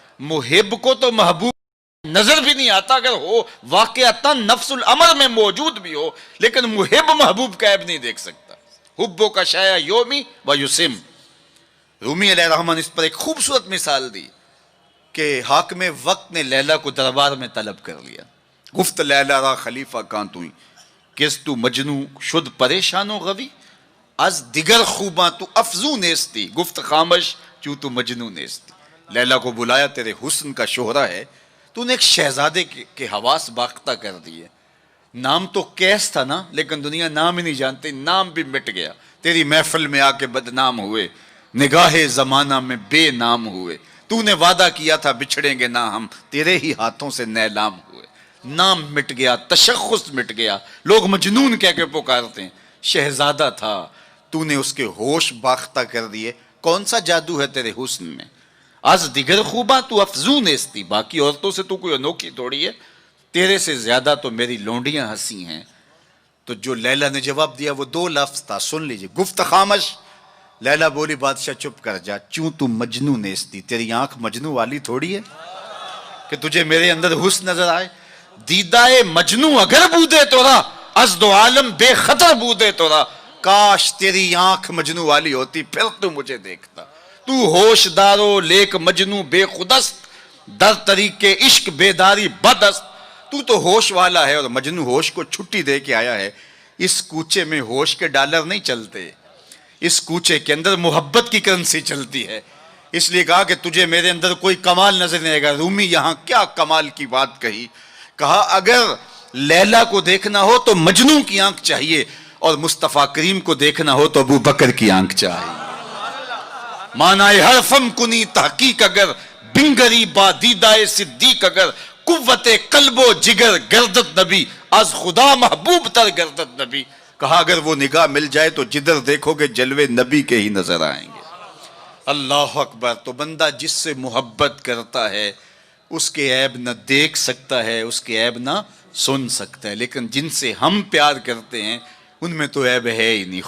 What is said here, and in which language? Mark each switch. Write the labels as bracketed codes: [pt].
[ur] محب کو تو محبوب نظر بھی نہیں آتا، اگر ہو واقعتا نفس الامر میں موجود بھی ہو، لیکن محب محبوب کا عیب نہیں دیکھ سکتا. [ar] حبو کا شایا یومی و یسم. [ur] رومی علیہ الرحمن اس پر ایک خوبصورت مثال دی کہ حاکم وقت نے لیلا کو دربار میں طلب کر لیا. [fa] گفت لیلا را خلیفہ کان توئی کس تو مجنو شد پریشان و غوی از دیگر خوباں تو افزو نیستی گفت خامش چوں تو مجنو نیستی. [ur] لیلا کو بلایا، تیرے حسن کا شہرہ ہے، تو نے ایک شہزادے کے حواس باختہ کر دیے. نام تو کیس تھا نا، لیکن دنیا نام ہی نہیں جانتی، نام بھی مٹ گیا. تیری محفل میں آ کے بدنام ہوئے، نگاہ زمانہ میں بے نام ہوئے. تو نے وعدہ کیا تھا بچھڑیں گے نہ ہم، تیرے ہی ہاتھوں سے نیلام ہوئے. نام مٹ گیا، تشخص مٹ گیا، لوگ مجنون کہہ کے پکارتے ہیں. شہزادہ تھا، تو نے اس کے ہوش باختہ کر دیے. کون سا جادو ہے تیرے حسن میں؟ [fa] از دیگر خوباں تو افزون نیستی. [ur] باقی عورتوں سے تو کوئی انوکھی تھوڑی ہے، تیرے سے زیادہ تو میری لونڈیاں ہنسی ہیں. تو جو لیلا نے جواب دیا وہ 2 لفظ تھا، سن لیجئے. [fa] گفت خامش. [ur] لیلا بولی بادشاہ چپ کر جا، [fa] چوں تو مجنو نیستی. [ur] تیری آنکھ مجنو والی تھوڑی ہے کہ تجھے میرے اندر حسن نظر آئے. [fa] دیدائے مجنو اگر بودے تو را از دو عالم بے خطر بودے تو را. [ur] کاش تیری آنکھ مجنو والی ہوتی، پھر تو مجھے دیکھتا. [fa] تو ہوش دارو لیک مجنو بے خودست در طریق عشق بیداری بدست. [ur] تو ہوش والا ہے اور مجنو ہوش کو چھٹی دے کے آیا ہے. اس کوچے میں ہوش کے ڈالر نہیں چلتے، اس کوچے کے اندر محبت کی کرنسی چلتی ہے. اس لیے کہا کہ تجھے میرے اندر کوئی کمال نظر نہیں آئے گا. رومی یہاں کیا کمال کی بات کہی. کہا اگر لیلا کو دیکھنا ہو تو مجنو کی آنکھ چاہیے، اور مصطفیٰ کریم کو دیکھنا ہو تو ابو بکر کی آنکھ چاہیے. [fa] معنی حرفم کنی تحقیق اگر بنگری با دیدائے صدیق اگر قوت قلب و جگر گردت نبی از خدا محبوب تر گردت نبی. [ur] کہا اگر وہ نگاہ مل جائے تو جدھر دیکھو گے جلوے نبی کے ہی نظر آئیں گے. اللہ اکبر. تو بندہ جس سے محبت کرتا ہے اس کے عیب نہ دیکھ سکتا ہے، اس کے عیب نہ سن سکتا ہے. لیکن جن سے ہم پیار کرتے ہیں ان میں تو عیب ہے ہی نہیں.